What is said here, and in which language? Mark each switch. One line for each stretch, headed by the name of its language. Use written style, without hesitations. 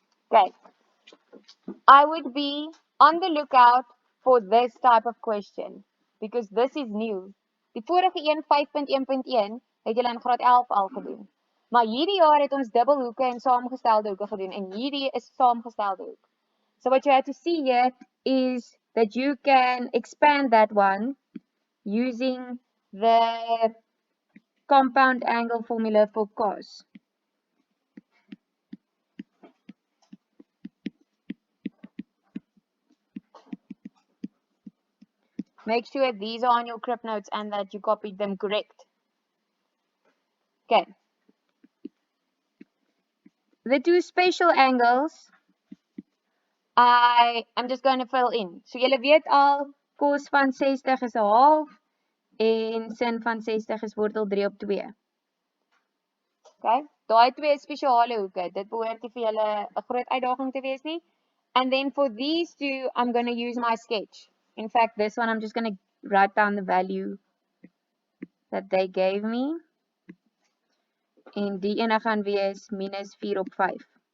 English: Okay. I would be on the lookout for this type of question because this is new.
Afrikaans: Die vorige een 5.1.1 het julle in graad 11 al gedoen. Maar hierdie jaar het ons dubbelhoeke en saamgestelde hoeke gedoen en hierdie is saamgestelde hoek.
English: So what you have to see here is that you can expand that one using the compound angle formula for cos. Make sure these are on your crib notes and that you copied them correct. Okay. The two spatial angles, I'm just going to fill in.
Afrikaans: So julle weet al, cos van 60 is 'n half en sin van 60 is wortel 3 op 2. Okay? Daai twee spesiale hoeke, dit behoort nie vir julle 'n groot uitdaging te wees nie.
English: And then for these two, I'm going to use my sketch. In fact, this one, I'm just going to write down the value that they gave me.
Afrikaans: En die ene gaan wees minus 4 op 5.